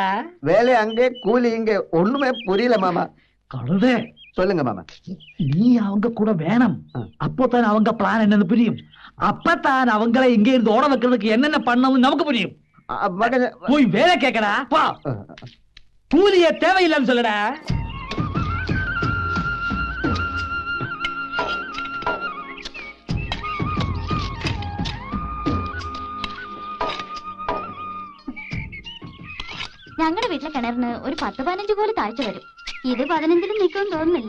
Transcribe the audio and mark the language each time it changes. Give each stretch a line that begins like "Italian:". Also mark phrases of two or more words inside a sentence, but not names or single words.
Tamil: வேலை அங்கே, கூலி இங்கே. ஒண்ணுமே புரியல மாமா. கழுதே, சொல்லுங்க மாமா. நீ அவங்க கூட வேணும். அப்போதான் அவங்க பிளான் என்னன்னு புரியும். அப்பதான் அவங்களை இங்க இருந்து ஓட வைக்கிறதுக்கு என்னென்ன பண்ணணும் நமக்கு புரியும். போய் வேலை கேட்கடா. கூலிய தேவையில்லைன்னு சொல்லடா.
Malayalam: ഞങ്ങളുടെ വീട്ടിലെ കിണറിന് ഒരു 10-15 കോല് താഴ്ച വരും. ഇത് 15-ലും നിൽക്കുമെന്ന് തോന്നുന്നില്ല.